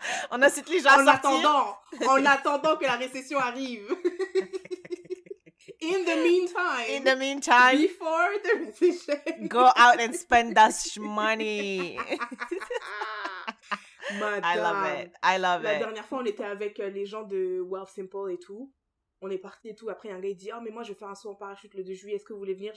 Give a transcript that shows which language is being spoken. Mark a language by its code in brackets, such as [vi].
[fr] On a cité les gens à sortir. En attendant que la récession arrive. [en] In the meantime, before the recession, go out and spend that money. I love it. [fr] La dernière fois, on était avec les gens de Wealth Simple et tout. On est parti et tout. Après, un gars, il dit « Oh, mais moi, je vais faire un saut en parachute le 2 juillet. Est-ce que vous voulez venir ?»